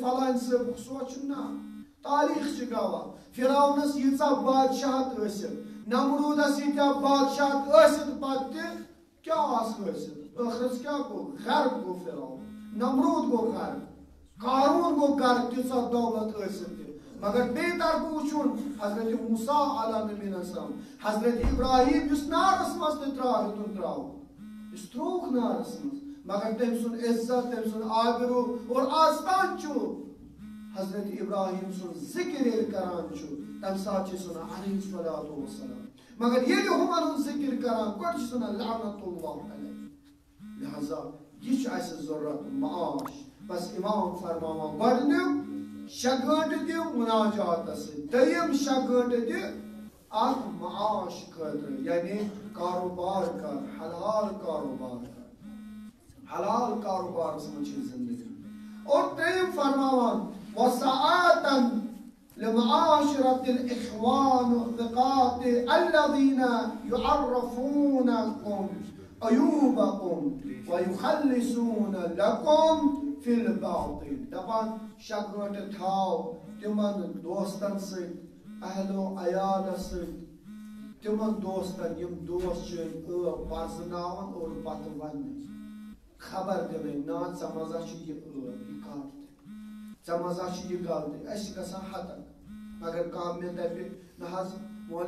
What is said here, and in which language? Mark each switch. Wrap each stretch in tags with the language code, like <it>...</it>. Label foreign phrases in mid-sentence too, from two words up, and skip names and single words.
<ks>فلٲنۍ صٲبُک سونٛچُن نہ تاریٖخ چھِ گواہ فِراونَس ییٖژاہ بادشاہت ٲسِتھ نمروٗدس ییٖتیاہ بادشاہت ٲسِتھ پتہٕ تہِ کیٛاہ آس ٲسِتھ ٲخرس کیٛاہ گوٚو غرق گوٚو فِراوُن نمروٗد گوٚو غرق قاروٗن گوٚو غرق تیٖژاہ دولت ٲسِتھ تہِ مگر بیٚیہِ طرفہٕ وٕچھُن حضرت موسیٰ</ks> <ar>علیٰ نبینا السلام</ar> <ks>حضرت ابراہیم یُس نارس منٛز تہِ ہیوٚتُن ترٛاوُن یُس ترٛووُکھ نارس منٛز مگر تٔمۍ سُنٛد عزت تٔمۍ سُنٛد آبروٗ اور آز تام چھُ حضرت ابراہیم سُنٛد ذِکر ییٚلہِ کران چھُ تمہِ ساتہٕ چھِ أسۍ وَنان</ks> <ar>علیہ الصلوۃ والسلام</ar> <ks>مگر ییٚلہِ ہُمن ہُنٛد ذِکر کران گۄڈٕ چھِ وَنان</ks> <ar>لعنت اللہ علیہ</ar> <ks>لہذا یہِ چھُ اَسہِ ضروٗرت معاش بس امام فرماوان گۄڈٕنیُک 6 گٲنٛٹہٕ دِ مُناجاتس سۭتۍ دوٚیِم 6 گٲنٛٹہٕ دِ اکھ معاش خٲطرٕ یعنی کاروبار کر حلال کاروبار کر حلال کاروبارس منٛز چھِ زندگی اور ترٛیٚیِم فرماوان</ks> <ar>وساعتن لمعاشرة الإخوان الثقات الذين يعرفونكم عيوبكم ويخلصون لكم في الباطل</ar> <ks>دپان 6 گٲنٛٹہٕ تھاو تِمن دوستن سۭتۍ اہلو عیالس سۭتۍ تِمن دوستن یِم دوست چھِ ٲب پرزناوان اور پتہٕ وننہٕ خبر دِوٕنۍ نا ژےٚ منٛز ہا چھُ یہِ ٲب یہِ کتھ ژےٚ منٛز ہا چھِ یہِ غلطی أسۍ چھِ گژھان ہتک اگر کانٛہہ مےٚ دپہِ نہ حظ مولوی</ks>